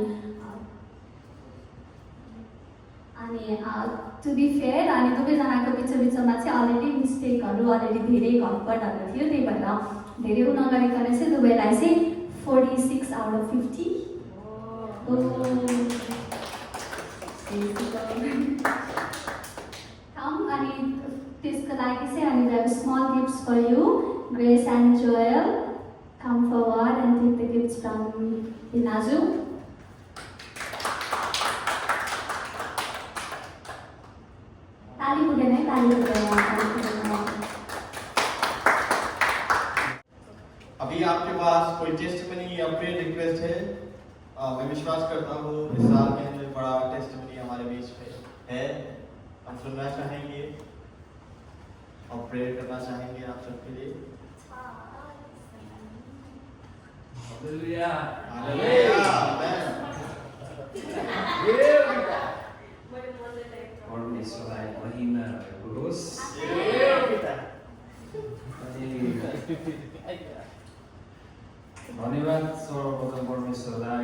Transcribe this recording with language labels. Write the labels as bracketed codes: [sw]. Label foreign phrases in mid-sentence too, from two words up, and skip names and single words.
[ne] अनि [en] to be fair [ne] अनि दुवैजनाको बिचमा चाहिँ अलरेडी मिस्टेकहरू अलरेडी धेरै घटबडहरू थियो, त्यही भएर धेरै नगरिकन चाहिँ दुवैलाई चाहिँ 46 [en] out of [ne] 50 अनि त्यसको लागि चाहिँ हामी [en] have small gifts for you. Grace and Joel, come forward and take the gifts from Inaju. [ne] ताली पुगेन है, ताली पुगेन। [hi] अभी आपके पास कोई टेस्टमनी या [en] prayer request [hi] है? मैं विश्वास करता हूँ इस साल में जो बड़ा टेस्टमनी हमारे बीच में है, हम सुनना चाहेंगे और प्रेयर करना चाहेंगे आप सबके लिए। हालेलुया हालेलुया, आमेन। [ne] परमेश्वरलाई महिमा भएको होस्। अनि धन्यवाद सर्वप्रथम परमेश्वरलाई।